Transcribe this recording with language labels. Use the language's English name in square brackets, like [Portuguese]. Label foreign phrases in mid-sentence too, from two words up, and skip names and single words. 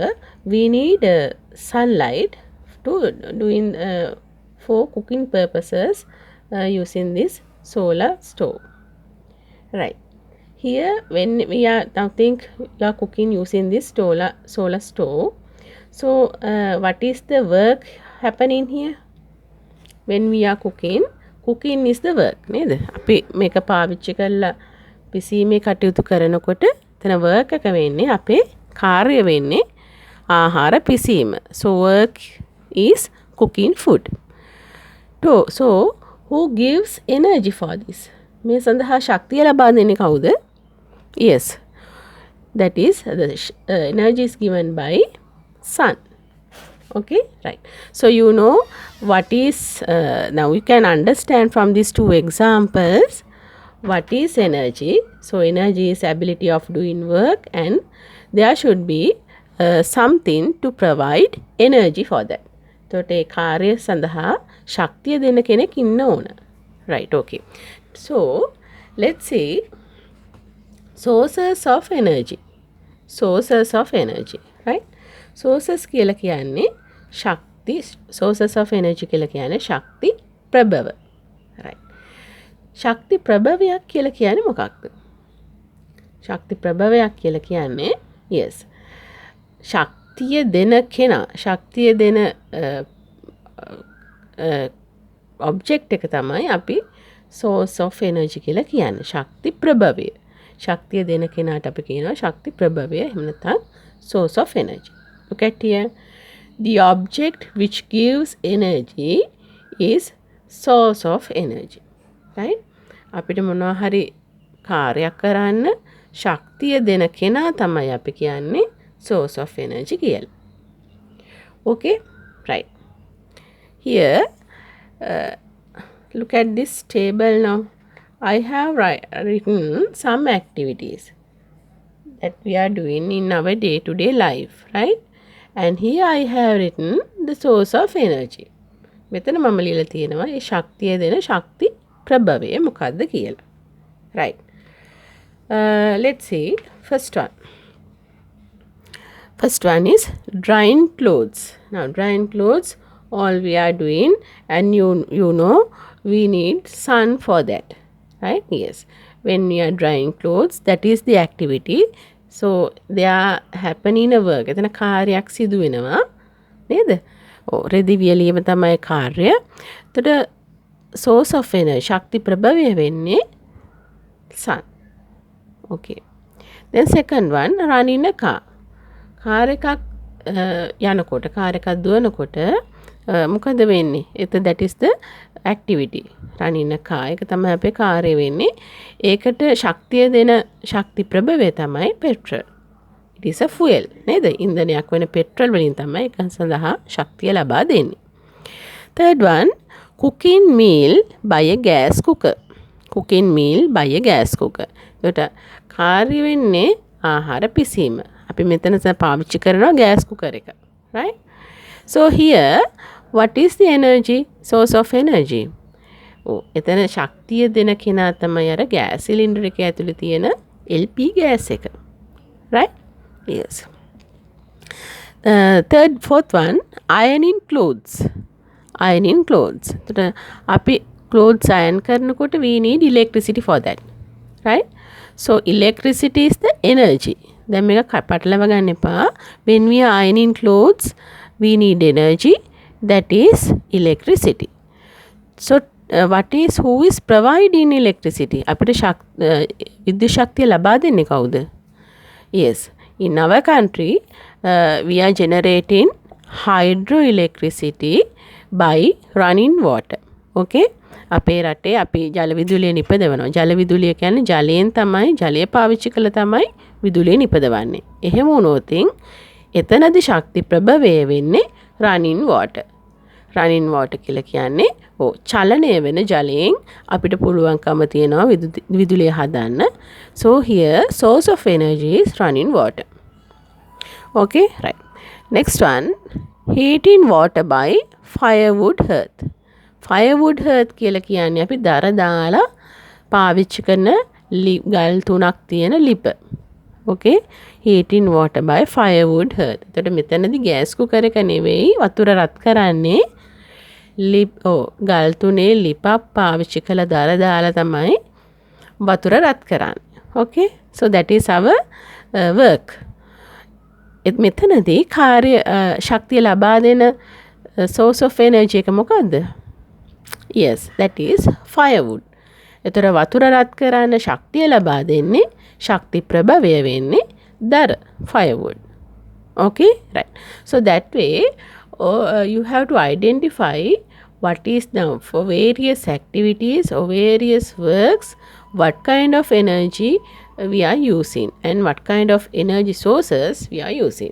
[English] We need sunlight to doing for cooking purposes using this solar stove. Right. Here when we are now think you are cooking using this solar stove. So what is the work happening here? When we are cooking is the work නේද? [Sinhala] අපි මේක පාවිච්චි කරලා පිසීමේ කටයුතු කරනකොට එතන work එක වෙන්නේ අපේ කාර්ය වෙන්නේ ආහාර පිසීම. [English] So work is cooking food. So who gives energy for this? [Sinhala] මේ සඳහා ශක්තිය ලබා දෙන්නේ කවුද? [English] Yes, that is the energy is given by sun. Okay, right. So you know what is now you can understand from these two examples what is energy. So energy is ability of doing work, and there should be something to provide energy for that. [Sinhala] එතකොට ඒ කාර්ය සඳහා ශක්තිය දෙන්න කෙනෙක් ඉන්න ඕන. [English] Right, okay. So let's see sources of energy. Sources of energy, right? [Sinhala] Sources කියලා කියන්නේ ශක්ති. [English] Sources of energy [Sinhala] කියලා කියන්නේ ශක්ති ප්‍රභව. [English] Right. [Sinhala] ශක්ති ප්‍රභවයක් කියලා කියන්නේ මොකක්ද? ශක්ති ප්‍රභවයක් කියලා කියන්නේ yes. ශක්තිය දෙන කෙනා, ශක්තිය දෙන object එක තමයි අපි [English] source of energy [Sinhala] කියලා කියන්නේ. ශක්ති ප්‍රභවය. ශක්තිය දෙන කෙනාට අපි කියනවා ශක්ති ප්‍රභවය. එහෙම නැත්නම් [English] source of energy. Look at here. The object which gives energy is source of energy. Right? [Sinhala] අපිට මොනවා හරි කාර්යයක් කරන්න ශක්තිය දෙන කෙනා තමයි අපි කියන්නේ [English] source of energy [Sinhala] කියලා. [English] Okay? Right. Here, look at this table now. I have written some activities that we are doing in our day-to-day life, right? And here I have written the source of energy. [Sinhala] මෙතන මම ලියලා තියෙනවා ඒ ශක්තිය දෙන ශක්ති ප්‍රභවය මොකක්ද කියලා. [English] Right. Let's see. First one is drying clothes. Now drying clothes, all we are doing, and you know we need sun for that. Right? Yes. when we are drying clothes, that is the activity. So they are happening a work. [Sinhala] එතන කාර්යයක් සිදු වෙනවා නේද? රෙදි වියලීම තමයි කාර්ය. එතකොට [English] source of energy [Sinhala] ශක්ති ප්‍රභවය වෙන්නේ sun. [English] Okay. Then second one, running a car. [Sinhala] කාර් එකක් යනකොට කාර් එකක් දුවනකොට මොකද වෙන්නේ? [English] that is the activity. running a car. [Sinhala] ඒක තමයි අපේ කාර්යය වෙන්නේ. ඒකට ශක්තිය දෙන ශක්ති ප්‍රභවය තමයි petrol. [English] It is a fuel. [Sinhala] නේද? ඉන්ධනයක් වෙන petrol වලින් තමයි ඒක සඳහා ශක්තිය ලබා දෙන්නේ. [English] Third one, cooking meal by a gas cooker. cooking meal by a gas cooker. [Sinhala] ඒකට කාර්ය වෙන්නේ ආහාර පිසීම. අපි මෙතන පාවිච්චි කරනවා [English] gas cooker [Sinhala] එක. Right? [English] So here, what is the energy? Source of energy. [Sinhala] එතන ශක්තිය දෙන කෙනා තමයි අර [English] gas cylinder [Sinhala] එකේ ඇතුලේ තියෙන [English] LP gas [Sinhala] එක. [English] Right? Yes. Fourth one, ironing clothes. ironing clothes. අපි clothes iron කරනකොට we need electricity for that. Right? So electricity is the energy. [Sinhala] දැන් මේක පටලව ගන්න එපා. [English] When we are ironing clothes, we need energy. That is electricity. So who is providing electricity? [Sinhala] අපිට විද්‍යුත් ශක්තිය ලබා දෙන්නේ කවුද? [English] Yes. In our country, we are generating hydroelectricity by running water. [Sinhala] Okay? අපේ රටේ අපි ජල විදුලිය නිපදවනවා. ජල විදුලිය කියන්නේ ජලයෙන් තමයි ජලය පාවිච්චි කළ තමයි විදුලිය නිපදවන්නේ. එහෙම වුණොත් එතනදී ශක්ති ප්‍රභවය වෙන්නේ [English] running water. running water [Sinhala] කියලා කියන්නේ චලනය වෙන ජලයෙන් අපිට පුළුවන්කම තියෙනවා විදුලිය හදන්න. [English] So here source of energy is running water. Okay, right. Next one, heating water by firewood hearth. firewood hearth [Sinhala] කියලා කියන්නේ අපි දර දාලා පාවිච්චි කරන ගල් තුනක් තියෙන ලිප. [English] Okay, heating water by firewood hearth. [Sinhala] එතකොට මෙතනදී [English] gas cooker [Sinhala] එක නෙවෙයි වතුර රත් කරන්නේ ගල් තුනේ ලිපක් පාවිච්චි කළ දර දාලා තමයි වතුර රත් කරන්නේ. [English] Okay, so that is our work. [Sinhala] මෙතනදී කාර්ය ශක්තිය ලබා දෙන [English] source of energy [Sinhala] එක මොකද්ද? [English] Yes, that is firewood. [Sinhala] එතකොට වතුර රත් කරන්න ශක්තිය ලබා දෙන්නේ ශක්ති ප්‍රභවය වෙන්නේ දර firewood. [English] Okay, right. So that way you have to identify what is now for various activities or various works, what kind of energy we are using and what kind of energy sources we are using.